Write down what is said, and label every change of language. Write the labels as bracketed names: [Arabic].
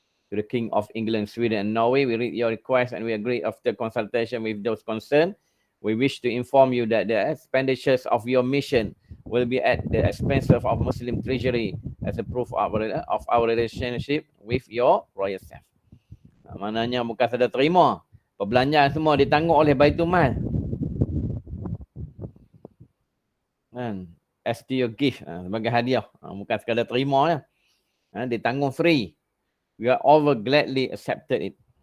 [English] To the King of England, Sweden and Norway, we read your request and we agree after consultation with those concerned. We wish to inform you that the expenditures of your mission will be at the expense of our Muslim treasury as a proof of our relationship with your royal staff. [Malay] Maknanya bukan sahaja terima, perbelanjaan semua ditanggung oleh Baitul Mal. [English] Kan? As to your gift, [Malay] sebagai hadiah. Bukan sekadar terima lah. Ditanggung free. [English] We are all gladly accepted it.